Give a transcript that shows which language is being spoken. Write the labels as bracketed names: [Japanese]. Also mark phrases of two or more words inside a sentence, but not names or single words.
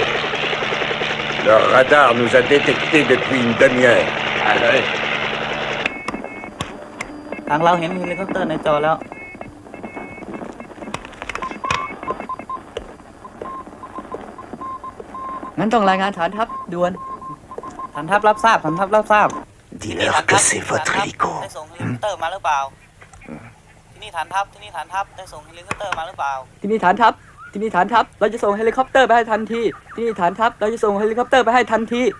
[French] Leur radar nous a détectés depuis une demi-heure. [Thai] ทางเราเห็นเฮลิคอปเตอร์ในจอแล้ว งั้นต้องรายงานฐานทัพด่วนฐานทัพรับทราบฐานทัพรับทราบ [French] Dis-leur que c'est votre hélico. [Thai] ได้ส่งเฮลิคอปเตอร์มาหรือเปล่าที่นี่ฐานทัพได้ส่งเฮลิคอปเตอร์มาหรือเปล่าที่นี่ฐานทัพเราจะส่งเฮลิคอปเตอร์ไปให้ทันทีที่นี่ฐานทัพเราจะส่งเฮลิคอปเตอร์ไปให้ทันที